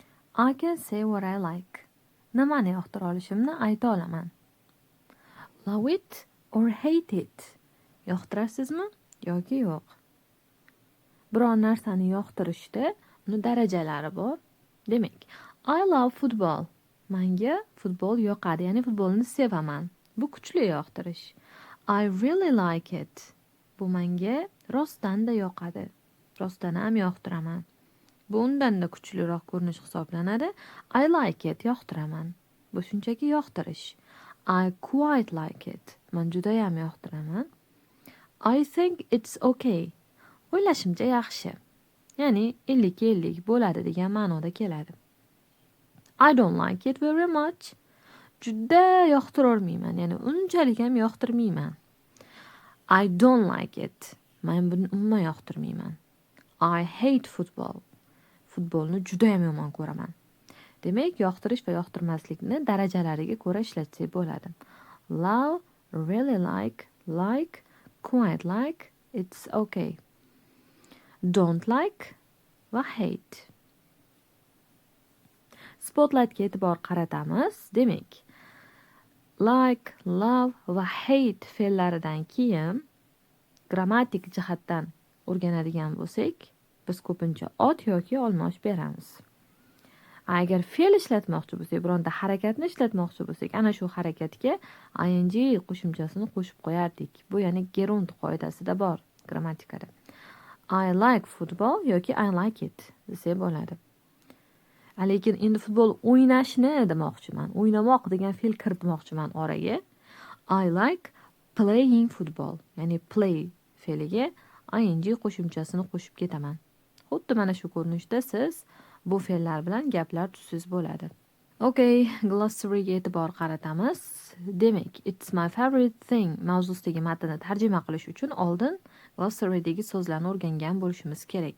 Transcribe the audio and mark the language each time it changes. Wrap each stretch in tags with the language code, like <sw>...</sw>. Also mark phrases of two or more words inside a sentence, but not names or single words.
<en>I can say what I like.</en> <uz>Nimani yoqtira olishimni ayta olaman.</uz> <en>Love it or hate it.</en> <uz>Yoqtirasizmi yoki yo'q? Biron narsani yoqtirishda uni darajalari bor. Demak,</uz> <en>I love football.</en> <uz>Menga futbol yoqadi, ya'ni futbolni sevaman. Bu kuchli yoqtirish.</uz> <en>I really like it.</en> <uz>Bu menga rostdan da yoqadi. Rostdan ham yoqtiraman. Bu undan da kuchliroq ko'rinish hisoblanadi.</uz> <en>I like it,</en> <uz>yoqtiraman. Bu shunchaki yoqtirish.</uz> <en>I quite like it.</en> <uz>Men juda ham yoqtiraman.</uz> <en>I think it's okay.</en> <uz>O'ylashimcha yaxshi. Ya'ni 50-50 bo'ladi degan ma'noda keladi.</uz> <en>I don't like it very much.</en> <uz>Juda yoqtirolmayman, ya'ni unchalik ham yoqtirmayman.</uz> <en>I don't like it.</en> <uz>Men buni umuman yoqtirmayman.</uz> <en>I hate football.</en> <uz>Futbolni juda ham yomon ko'raman. Demak, yoqtirish va yoqtirmaslikni darajalariga ko'ra ishlatsak bo'ladi.</uz> <en>Love, really like, quite like, it's okay. Don't like va hate.</en> <uz>Spotlightga e'tibor qaratamiz. Demak, like, love va hate fe'llaridan keyin grammatik jihatdan o'rganadigan bo'lsak, biz ko'pincha ot yoki olmosh beramiz. Agar fe'l ishlatmoqchi bo'lsak, bironta harakatni ishlatmoqchi bo'lsak, ana shu harakatga ing qo'shimchasini qo'shib qo'yardik. Bu ya'ni gerund qoidasida bor grammatikada.</uz> <en>I like football yoki I like it</en> <uz>desak bo'ladi. Lekin endi futbol o'ynashni demoqchiman. O'ynamoq degan fe'l kiritmoqchiman oraga.</uz> <en>I like playing football,</en> <uz>ya'ni play fe'liga ing qo'shimchasini qo'shib ketaman. Xuddi mana shu ko'rinishda siz bu fe'llar bilan gaplar tuzsiz bo'ladi. Okay, glossaryga e'tibor qaratamiz. Demak,</uz> <en>it's my favorite thing</en> <uz>mavzusidagi matnni tarjima qilish uchun oldin glossarydagi so'zlarni o'rgangan bo'lishimiz kerak.</uz>